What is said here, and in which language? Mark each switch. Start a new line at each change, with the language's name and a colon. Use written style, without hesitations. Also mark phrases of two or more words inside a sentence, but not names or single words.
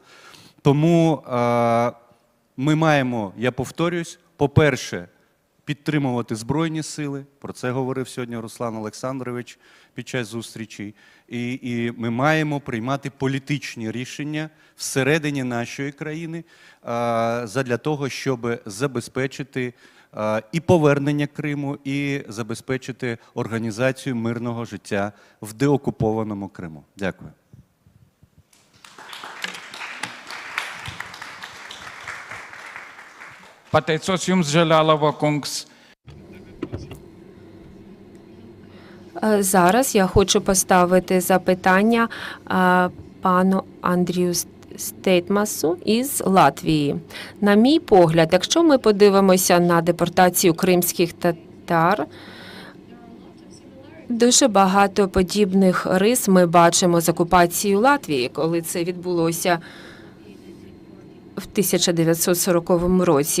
Ukrainian: Тому ми маємо, я повторюсь, по-перше, підтримувати Збройні сили, про це говорив сьогодні Руслан Олександрович під час зустрічі, і ми маємо приймати політичні рішення всередині нашої країни задля того, щоб забезпечити і повернення Криму, і забезпечити організацію мирного життя в деокупованому Криму. Дякую.
Latvian: Pateicos jums, Žeļālava kungs.
Ukrainian: Зараз я хочу поставити запитання пану Андрію Стейтмасу із Латвії. На мій погляд, якщо ми подивимося на депортацію кримських татар, дуже багато подібних рис ми бачимо з окупацією Латвії, коли це відбулося в 1940 році.